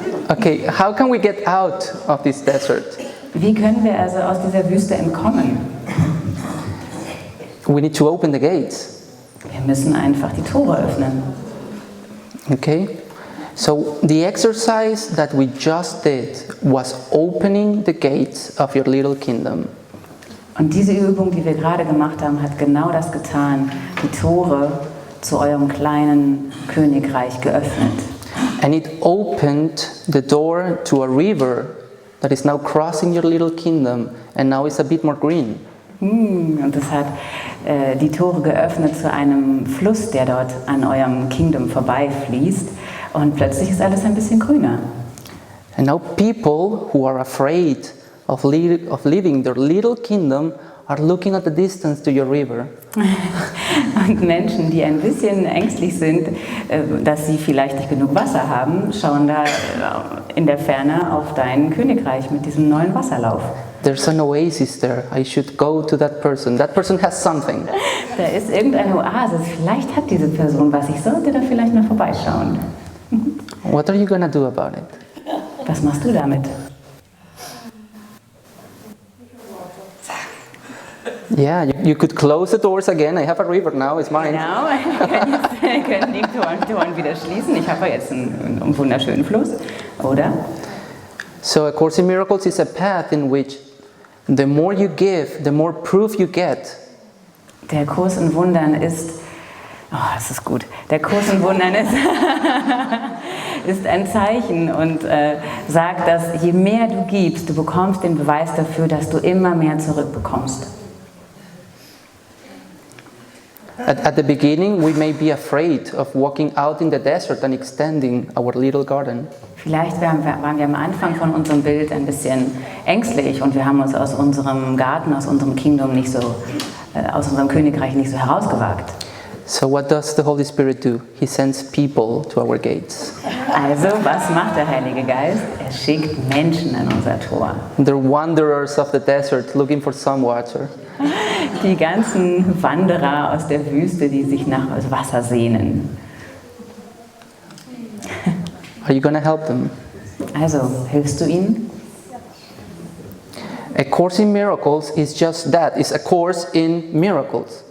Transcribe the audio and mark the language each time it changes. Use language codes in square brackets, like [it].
[en] Okay, how can we get out of this desert? [de] Wie können wir also aus dieser Wüste entkommen? [en] We need to open the gates. [de] Wir müssen einfach die Tore öffnen. [en] Okay? So the exercise that we just did was opening the gates of your little kingdom. [de] Und diese Übung, die wir gerade gemacht haben, hat genau das getan, die Tore zu eurem kleinen Königreich geöffnet. [en] And it opened the door to a river that is now crossing your little kingdom and now it's a bit more green. [de] Und es hat die Tore geöffnet zu einem Fluss, der dort an eurem Kingdom vorbeifließt. Und plötzlich ist alles ein bisschen grüner. [en] And now people who are afraid of leaving their little kingdom are looking at the distance to your river. [de] Und Menschen, die ein bisschen ängstlich sind, dass sie vielleicht nicht genug Wasser haben, schauen da in der Ferne auf dein Königreich mit diesem neuen Wasserlauf. [en] There's an oasis there. I should go to that person. That person has something. [de] Da ist irgendeine Oase. Vielleicht hat diese Person was. Ich sollte da vielleicht mal vorbeischauen. [en] What are you going to do about it? [de] Was machst du damit? [en] Yeah, you could close the doors again. I have a river now, it's mine. [de] Genau, wir können die Toren wieder schließen. Ich habe jetzt einen wunderschönen Fluss, oder? [en] So A Course in Miracles is a path in which the more you give, the more proof you get. [de] Der Kurs in Wundern ist, das ist gut, der Kurs in Wundern ist ein Zeichen und sagt, dass je mehr du gibst, du bekommst den Beweis dafür, dass du immer mehr zurückbekommst. [en] At the beginning, we may be afraid of walking out in the desert and extending our little garden. [de] Vielleicht waren wir am Anfang von unserem Bild ein bisschen ängstlich und wir haben uns aus unserem Garten, aus unserem Kingdom nicht so, aus unserem Königreich nicht so herausgewagt. [en] So what does the Holy Spirit do? He sends people to our gates. [de] Also, was macht der Heilige Geist? Er schickt Menschen an unser Tor. [en] They're wanderers of the desert looking for some water. [de] Die ganzen Wanderer aus der Wüste, die sich nach Wasser sehnen. [en] Are you going to help them? [de] Also, hilfst du ihnen? [en] A Course in Miracles is just that. It's a course in miracles.